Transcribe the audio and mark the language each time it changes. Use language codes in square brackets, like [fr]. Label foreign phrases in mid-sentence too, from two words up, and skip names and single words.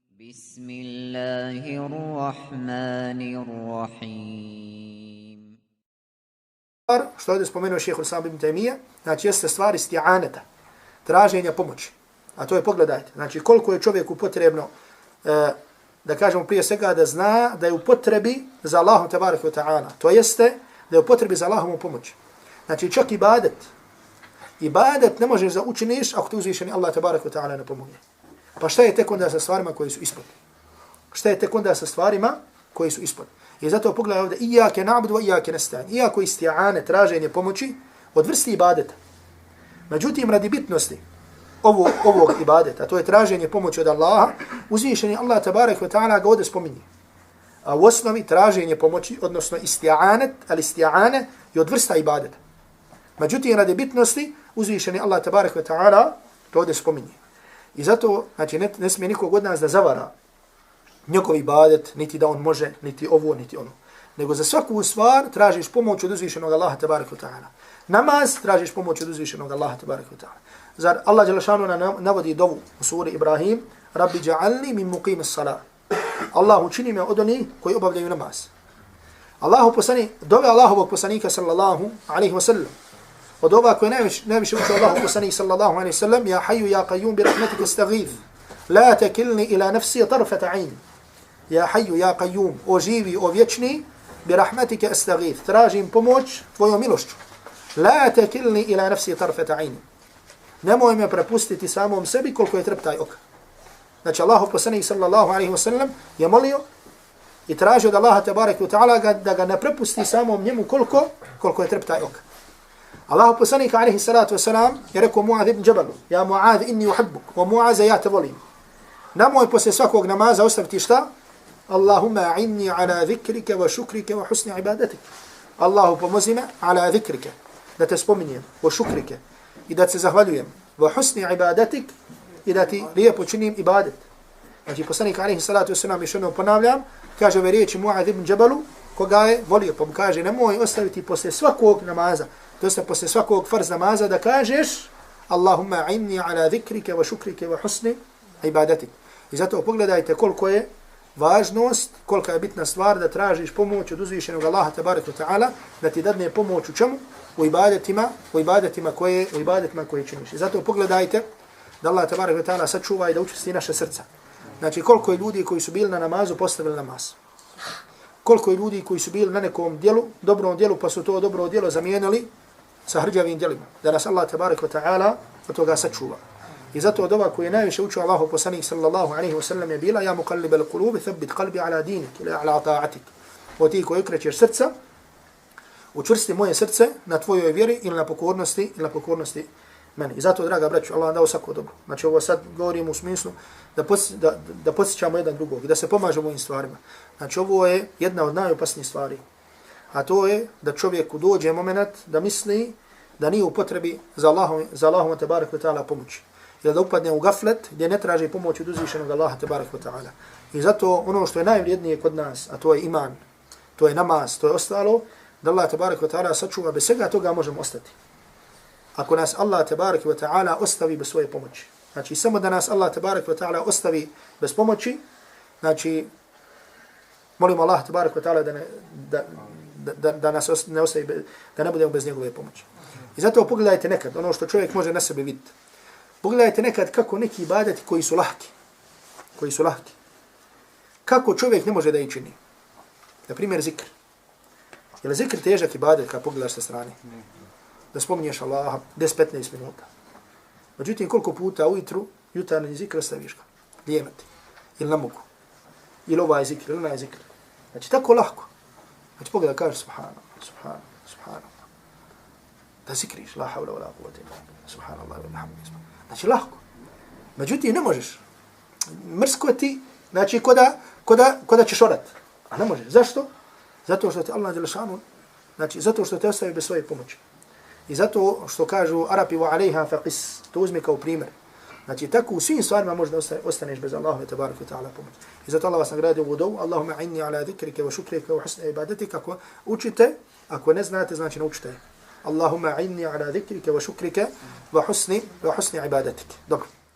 [ar] بسم الله الرحمن الرحيم. [bs] Što ovdje spomenuo šejh Islam ibn Taymija, znači jeste stvar isti'aneta, traženja pomoći. A to je, pogledajte, znači koliko je čovjeku potrebno, da kažemo prije svega da zna da je u potrebi za Allahom [ar] تبارك وتعالى. [bs] To jeste da je u potrebi za Allahom pomoći. Znači čak ibadet ne možeš da učiniš ako te uzvišeni Allah [ar] تبارك وتعالى [bs] ne pomogne. Pa šta je tek onda sa stvarima koji su ispod? Šta je tek onda sa stvarima koji su ispod? I zato pogledaj ovdje, [ar] إياك نعبد وإياك نستعين. [bs] Iako isti'ane, traženje pomoći od vrsti ibadeta. Međutim, radi bitnosti ovog ibadeta, to je traženje pomoći od Allaha, uzvišeni Allah [ar] تبارك وتعالى [bs] ga ovdje spominje. A u osnovi traženje pomoći, odnosno isti'ane je od vrsta ibadeta. Međutim, radi bitnosti, uzvišeni Allah [ar] تبارك وتعالى [bs] to ovdje spominje. I zato, znači, ne smije nikog od nas da zavara njegov ibadet, niti da on može, niti ovo, niti ono. Nego za svaku stvar tražiš pomoć od uzvišenog Allaha [ar] تبارك وتعالى. [bs] Namaz tražiš pomoć od uzvišenog Allaha [ar] تبارك وتعالى. [bs] Zar Allah dželešanu navodi dovu u suri Ibrahim, [ar] رب اجعلني من مقيم الصلاة. [bs] Allah učini me od onih koji obavljaju namaz. Dove Allahovog poslanika [ar] صلى الله عليه وسلم. [bs] Od ova koje najviše učio Allahov poslanik [ar] صلى الله عليه وسلم, يا حي يا قيوم برحمتك أستغيث. لا تكلني إلى نفسي طرفة عين. يا حي يا قيوم, [bs] o živi, o vječni, [ar] برحمتك أستغيث. [bs] Tražim pomoć tvojom milošću. [ar] لا تكلني إلى نفسي طرفة عين. [bs] Nemoj me prepustiti samom sebi koliko je treptaj oka. Znači Allahov poslanik [ar] صلى الله عليه وسلم [bs] je molio i tražio od Allaha [ar] تبارك وتعالى [bs] da ga ne prepusti samom njemu koliko je treptaj oka. Allahu poslanik [ar] عليه الصلاة والسلام [bs] je rekao Muaz ibn Jabal, [ar] يا معاذ إني أحبك, [bs] wa Muaz ja te volim. Namoj posle svakog namaza ostaviti šta? [ar] اللهم إني على ذكرك وشكرك وحسن عبادتك. [bs] Allahu pomozi me [ar] على ذكرك, [bs] da te spominjem, [ar] وشكرك, [bs] i da te zahvaljujem, [ar] وحسن عبادتك, [bs] i da ti lijepo činim ibadet. Znači poslanik [ar] عليه الصلاة والسلام [bs] još jednom ponavljam, kaže ove riječi Muaz ibn Jabalu, koga je volio, pa mu kaže nemoj ostaviti posle svakog namaza, to je posle svakog farz namaza da kažeš [ar] اللهم إني على ذكرك وشكرك وحسن عبادتك. [bs] I zato pogledajte koliko je važnost, kolika je bitna stvar da tražiš pomoć od uzvišenog Allaha [ar] تبارك وتعالى, [bs] da ti dadne pomoć u čemu? U ibadetima koje činiš. I zato pogledajte da Allah [ar] تبارك وتعالى [bs] sačuva i da učesti naše srca. Znači koliko je ljudi koji su bili na namazu postavili namaz. Koliko je ljudi koji su bili na nekom djelu, dobrom djelu, pa su to dobro djelo zamijenili sa hrđavim djelima. Da nas Allah [ar] تبارك وتعالى [bs] od toga sačuva. I zato od ova koji je najviše učio Allahu poslanik [ar] صلى الله عليه وسلم [bs] je bila [ar] يا مقلب القلوب ثبت قلبي على دينك [bs] ili [ar] على طاعتك. [bs] O ti koji okrećeš srca, učvrsti moje srce na tvojoj vjeri ili na pokornosti meni. I zato, draga braću, Allah vam dao svako dobro. Znači ovo sad govorim u smislu da podsjećamo jedan drugog i da se pomažemo ovim stvarima. Znači ovo je jedna od najopasnijih stvari. A to je da čovjeku dođe moment da misli da nije u potrebi za Allahom [ar] تبارك وتعالى [bs] pomoći. Ili da upadne u gaflet gdje ne traži pomoć od uzvišenog Allaha [ar] تبارك وتعالى. [bs] I zato ono što je najvrijednije kod nas, a to je iman, to je namaz, to je ostalo, da Allah [ar] تبارك وتعالى [bs] sačuva, bez svega toga možemo ostati. Ako nas Allah [ar] تبارك وتعالى [bs] ostavi bez svoje pomoći. Znači samo da nas Allah [ar] تبارك وتعالى [bs] ostavi bez pomoći, znači molimo Allah [ar] تبارك وتعالى [bs] da nas ne ostavi, da ne budemo bez njegove pomoći. I zato pogledajte nekad, ono što čovjek može na sebe vidjeti. Pogledajte nekad kako neki ibadeti koji su lahki. Kako čovjek ne može da ih čini. Na primjer zikr. Je li zikr težak ibadet kad pogledaš sa strane? Da spominješ Allaha 10-15 minuta. Međutim, koliko puta ujutru jutarnji zikr staviš ga? Lijemati. Ili na mogu. Ili ovaj zikr, ili onaj zikr. Znači, tako lahko. Znači, pogledaj, kažeš subhanallah. Da zikriš, [ar] لا حول ولا قوة إلا بالله. سبحان الله وبحمده. [bs] Znači, lahko. Međutim, ne možeš. Mrsko ti, znači, ko da ćeš orat. A ne možeš. Zašto? Zato što te Allah dželešanu, znači, zato što te ostavi bez svoje pomoći. I zato što kažu Arapi [ar] وعليها فقس, [bs] to uzmi kao primjer. Znači tako u svim stvarima možda ostaneš bez Allahove [ar] تبارك وتعالى [bs] pomoć. I zato Allah vas nagradio u dovu, [ar] اللهم إني على ذكرك وشكرك وحسن عبادتك. [bs] Ako učite, ako ne znate, znači naučite. [ar] اللهم إني على ذكرك وشكرك وحسن عبادتك. [bs] Dobro.